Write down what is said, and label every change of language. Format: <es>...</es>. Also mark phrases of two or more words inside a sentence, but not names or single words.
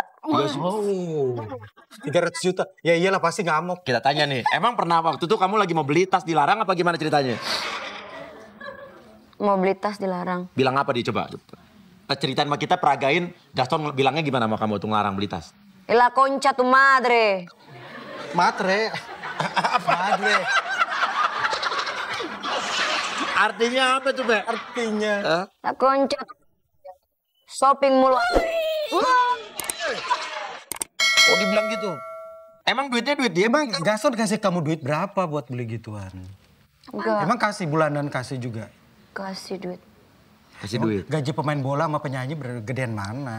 <id>Oh, 300 juta. Ya iyalah pasti ngamuk. Kita tanya nih, emang pernah waktu itu kamu lagi mau beli tas dilarang apa gimana ceritanya? Mau beli tas dilarang. Bilang apa dia coba? Ceritain sama kita, peragain Gaston bilangnya gimana sama kamu tuh ngelarang beli tas?</id> <es>La concha tu madre. Matre. Madre.</es> <id>Artinya apa tuh, Be? Artinya.</id> <es>La concha.</es> <id>Shopping mulu. Oh dibilang gitu? Emang duitnya duit dia? Emang Gaston kasih kamu duit berapa buat beli gituan? Enggak. Emang kasih bulanan kasih juga? Kasih duit. Kasih duit. Gaji pemain bola sama penyanyi bergedean mana?</id>